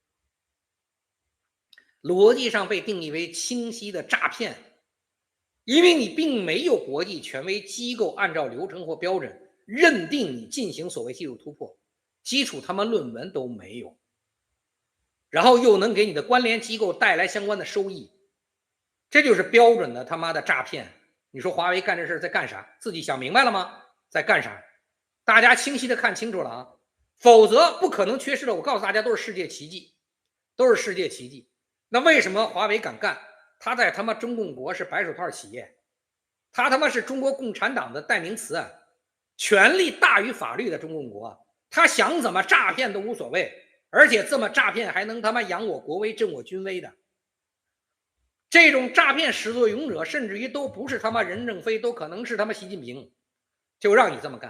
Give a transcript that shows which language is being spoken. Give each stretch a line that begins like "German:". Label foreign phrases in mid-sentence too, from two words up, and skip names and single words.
Chinese: 邏輯上被定義為清晰的詐騙，因為你並沒有國際權威機構按照流程或標準認定你進行所謂技術突破，基礎他媽論文都沒有，然後又能給你的關聯機構帶來相關的收益，這就是標準的他媽的詐騙。你說華為幹這事在幹啥？自己想明白了嗎？在幹啥？大家清晰的看清楚了啊，否則不可能缺失的。我告訴大家，都是世界奇蹟，都是世界奇蹟。那為什麼華為敢幹？他在他媽中共國是白手套企業，他他媽是中國共產黨的代名詞啊，權力大於法律的中共國，他想怎麼詐騙都無所謂，而且這麼詐騙還能他媽揚我國威、振我軍威的。這種詐騙始作俑者，甚至於都不是他媽任正非，都可能是他媽習近平，就讓你這麼幹。